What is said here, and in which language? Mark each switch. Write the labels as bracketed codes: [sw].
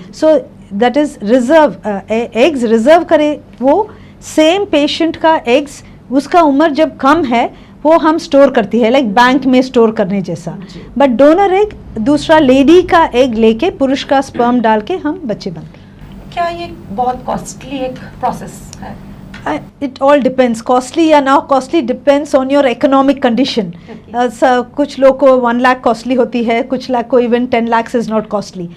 [hi] So that is reserve, eggs reserve करे वो same patient का एग्स उसका उम्र जब कम है वो हम स्टोर करती है लाइक बैंक में स्टोर करने जैसा. बट डोनर एग दूसरा लेडी का एग लेके पुरुष का स्पर्म डाल के हम बच्चे बनते हैं. क्या ये बहुत कॉस्टली एक प्रोसेस है? [en] It all depends. Costly या now costly depends on your economic condition. [hi] कुछ लोग को 1 lakh costly होती है, कुछ लाख को [en] even 10 lakhs is not costly.